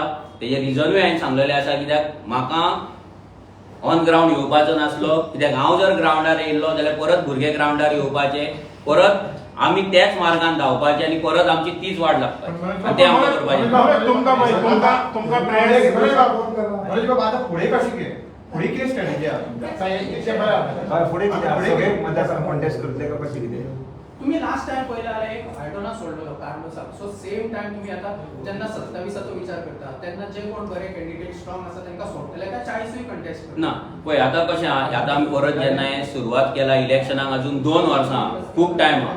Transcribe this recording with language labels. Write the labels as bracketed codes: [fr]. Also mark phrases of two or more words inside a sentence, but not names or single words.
[kok] तेजें रिजनूय हांवें सांगलेलें आसा, कित्याक म्हाका [en] on ground [kok] येवपाचो नासलो. कित्याक हांव जर ग्रावंडार येयल्लो जाल्यार परत भुरगे ग्रावंडार येवपाचे, परत आमी त्याच मार्गान धांवपाचे आनी परत आमची तीच वाट लागपाची आनी तें आमकां करपाचें. तुमकां प्रेस [mr] मनोज बाबा आता पुढे कशी घे पुढे किती स्ट्रॅटेजी आहे [kok] पुढे सगळे मतदारसंघ कॉन्टेस्ट करतले का कशी कितें. तुम्ही [en] last time [kok] पयला जाल्यार एक आयडोना सोडलो कार्लोसाक. [en] so same time [kok] तुम्ही आता जेन्ना 27चो विचार करता तेन्ना जे कोण बरे कॅन्डिडेट स्ट्रॉंग आसा तांकां सोडटले काय 40 कंटेस्ट करता. ना पळय आतां कशें आहा, आतां आमी परत जेन्ना हें सुरवात केला इलेक्शनाक अजून 2 वर्सां खूब टायम आहा.